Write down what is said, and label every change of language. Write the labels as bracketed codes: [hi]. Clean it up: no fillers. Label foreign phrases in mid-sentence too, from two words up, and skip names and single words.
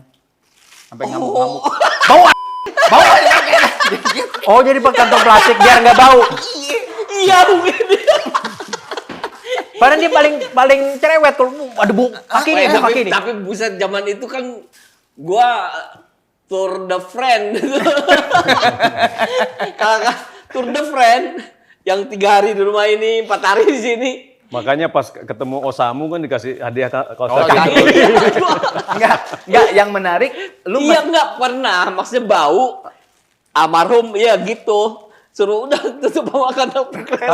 [id] Sampai ngamuk-ngamuk. Bau aja kayak. Oh, jadi pakai kantong plastik biar nggak bau. Iya mungkin. Padahal dia paling cerewet kalau ada bau kaki nih, bau kaki nih. Tapi buset zaman itu kan gua [fr] tour de friend. [id] Kakak [fr] tour de friend [id] yang 3 hari di rumah ini, 4 hari di sini. Makanya pas ketemu Osamu kan dikasih hadiah kaos Oh, kaki. Enggak, yang menarik lu Iya nggak pernah, maksudnya bau almarhum, ya gitu. Suruh udah tutup bawa kantong kresek.